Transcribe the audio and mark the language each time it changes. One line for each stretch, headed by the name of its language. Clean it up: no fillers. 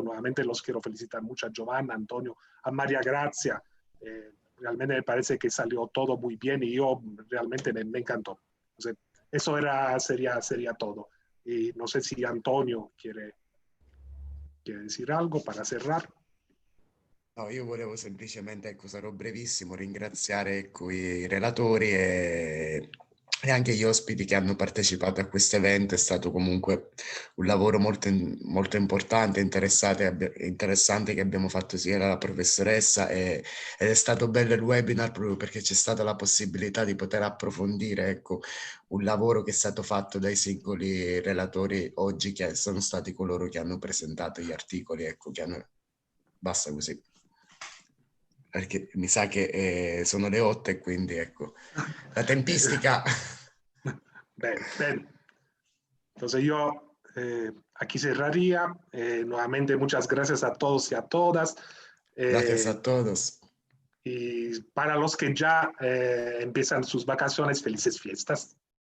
Spanish: Nuevamente los quiero felicitar mucho a Giovanna, a Antonio, a María Grazia. Realmente me parece que salió todo muy bien y yo realmente me encantó. Entonces, eso sería todo. Y no sé si Antonio quiere decir algo para cerrar.
Italian: No, io volevo semplicemente, sarò brevissimo, ringraziare i relatori e anche gli ospiti che hanno partecipato a questo evento. È stato comunque un lavoro molto importante, interessante che abbiamo fatto sia la professoressa ed è stato bello il webinar proprio perché c'è stata la possibilità di poter approfondire, ecco, un lavoro che è stato fatto dai singoli relatori oggi, che sono stati coloro che hanno presentato gli articoli, ecco, basta così. Perché mi sa che sono le 8 e quindi ecco, la tempistica.
Spanish: Bien. Entonces yo aquí cerraría. Nuevamente muchas gracias a todos y a todas. Gracias a todos. Y para los que ya empiezan sus vacaciones, felices fiestas.